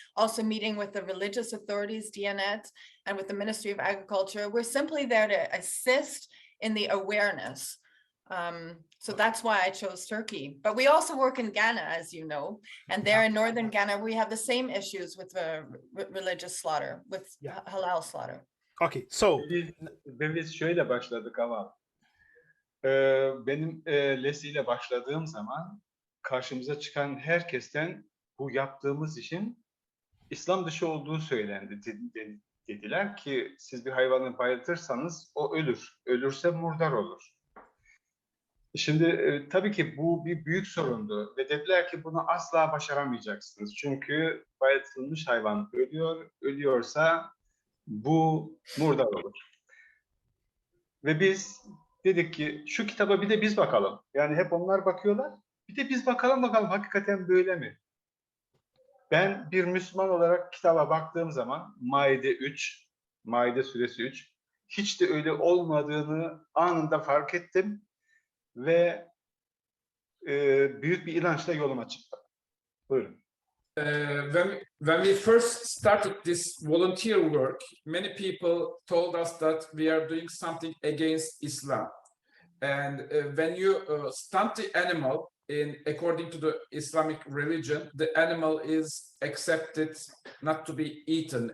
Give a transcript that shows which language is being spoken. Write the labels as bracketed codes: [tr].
[en] Also meeting with the religious authorities, Diyanet, and with the Ministry of Agriculture. We're simply there to assist in the awareness. So that's why I chose Turkey. But we also work in Ghana, as you know, and there in northern Ghana, we have the same issues with religious slaughter, with halal slaughter. Okay, so [tr] Biz şöyle başladık ama benim Leslie ile başladığım zaman karşımıza çıkan herkesten bu yaptığımız işin İslam dışı olduğu söylendi. Dediler ki siz bir hayvanı bayıltırsanız o ölür. Ölürse murdar olur. Şimdi tabii ki bu bir büyük sorundu ve dediler ki bunu asla başaramayacaksınız. Çünkü bayıltılmış hayvan ölüyor, ölüyorsa bu murdar olur. Ve biz dedik ki şu kitaba bir de biz bakalım. Yani hep onlar bakıyorlar. Bir de biz bakalım hakikaten böyle mi? Ben bir Müslüman olarak kitaba baktığım zaman Maide suresi 3 hiç de öyle olmadığını anında fark ettim ve büyük bir inançla yoluma çıktım. Buyurun. [en] When we first started this volunteer work, many people told us that we are doing something against Islam. And when you stunt the animal according to the Islamic religion, the animal is accepted not to be eaten.